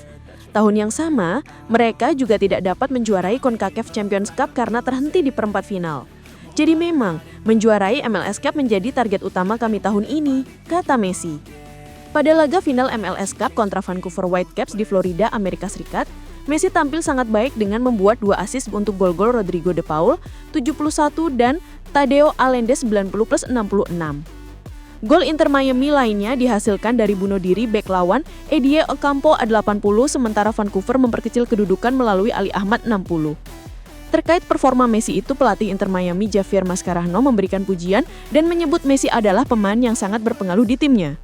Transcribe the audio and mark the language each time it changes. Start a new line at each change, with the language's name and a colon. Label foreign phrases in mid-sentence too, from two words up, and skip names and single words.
Indonesian: Tahun yang sama, mereka juga tidak dapat menjuarai CONCACAF Champions Cup karena terhenti di perempat final. Jadi memang, menjuarai MLS Cup menjadi target utama kami tahun ini, kata Messi. Pada laga final MLS Cup kontra Vancouver Whitecaps di Florida, Amerika Serikat, Messi tampil sangat baik dengan membuat 2 assist untuk gol-gol Rodrigo de Paul 71 dan Tadeo Alende 90+66. Gol Inter Miami lainnya dihasilkan dari bunuh diri bek lawan Eddie Ocampo 80 sementara Vancouver memperkecil kedudukan melalui Ali Ahmad 60. Terkait performa Messi itu, pelatih Inter Miami Javier Mascherano memberikan pujian dan menyebut Messi adalah pemain yang sangat berpengaruh di timnya.